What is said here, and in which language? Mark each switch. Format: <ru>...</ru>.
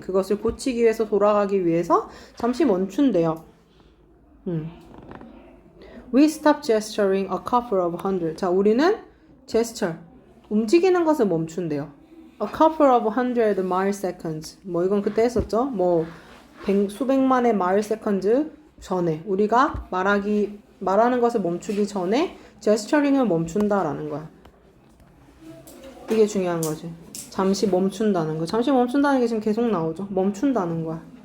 <ko>그것을 고치기 위해서 돌아가기 위해서 잠시 멈춘대요.</ko> <en>We stop gesturing a couple of hundred.</en> <ko>자, 우리는</ko> <en>gesture.</en> <ko>움직이는 것을 멈춘대요.</ko> <en>A couple of hundred milliseconds.</en> <ko>뭐 이건 그때 했었죠? 뭐 수백만의 milliseconds 전에 우리가 말하는 것을 멈추기 전에 gesturing을 멈춘다라는 거야. 이게 중요한 거지. 잠시 멈춘다는 거. 잠시 멈춘다는 게 지금 계속 나오죠. 멈춘다는 거야.</ko>